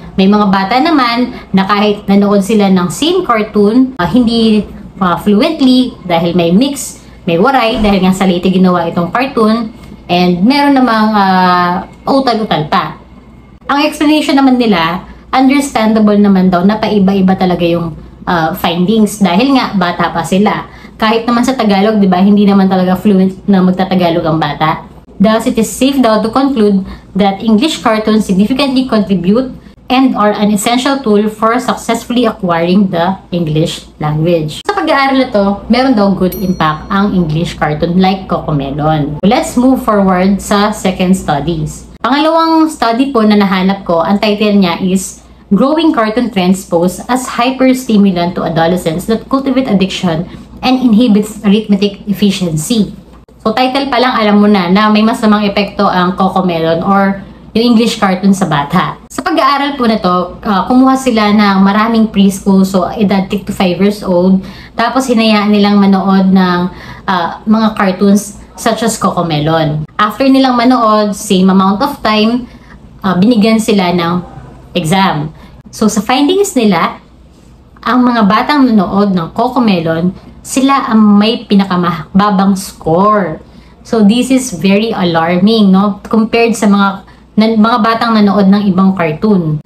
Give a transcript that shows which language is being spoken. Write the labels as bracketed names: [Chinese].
[Filipino] May mga bata naman na kahit nanood sila ng same cartoon, hindi fluently dahil may mix, may waray dahil nga sa Leyte ginawa itong cartoon, and meron namang utal-utal pa. Ang explanation naman nila, understandable naman daw na paiba-iba talaga yung findings dahil nga bata pa sila. Kahit naman sa Tagalog, di ba, hindi naman talaga fluent na magtatagalog ang bata. [English] Thus, it is safe daw to conclude that English cartoons significantly contribute and are an essential tool for successfully acquiring the English language. [Filipino] Sa pag-aaral na to, meron daw good impact ang English cartoon like Cocomelon. [English] Let's move forward sa second studies. [Filipino] Pangalawang study po na nahanap ko, ang title niya is [English] Growing Cartoon Trends Pose as Hyperstimulant to Adolescents that Cultivate Addiction and Inhibits Arithmetic Efficiency. [Filipino] So title pa lang alam mo na may masamang epekto ang Cocomelon or yung English cartoon sa bata. Sa pag-aaral po na to, kumuha sila ng maraming preschool, so edad 3 to 5 years old. Tapos hinayaan nilang manood ng mga cartoons such as Cocomelon. After nilang manood, same amount of time, binigyan sila ng exam. So sa findings nila, ang mga batang nanood ng Cocomelon, sila ang may pinakamababang score. [English] So this is very alarming, no? [Filipino] Compared sa mga batang nanood ng ibang cartoon.